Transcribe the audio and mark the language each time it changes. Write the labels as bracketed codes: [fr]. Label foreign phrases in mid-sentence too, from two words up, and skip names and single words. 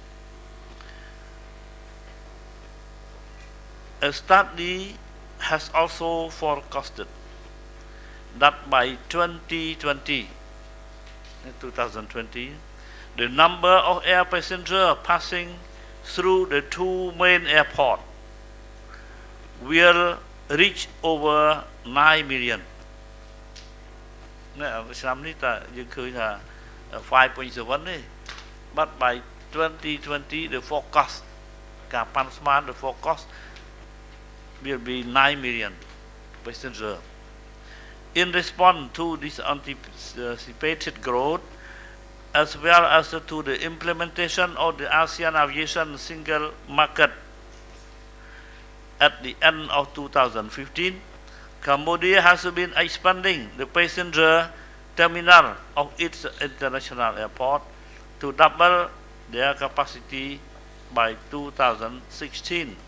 [en] A study has also forecasted that by 2020, the number of air passengers passing through the two main airports will reach over 9 million. [km] ឆ្នាំនេះតើយើងឃើញថា 5.7 ទេ [en] but by 2020 the forecast [km] ការប៉ាន់ស្មាន [en] the forecast will be 9 million passengers. In response to this anticipated growth, as well as to the implementation of the ASEAN Aviation Single Market at the end of 2015, Cambodia has been expanding the passenger terminal of its international airport to double their capacity by 2016.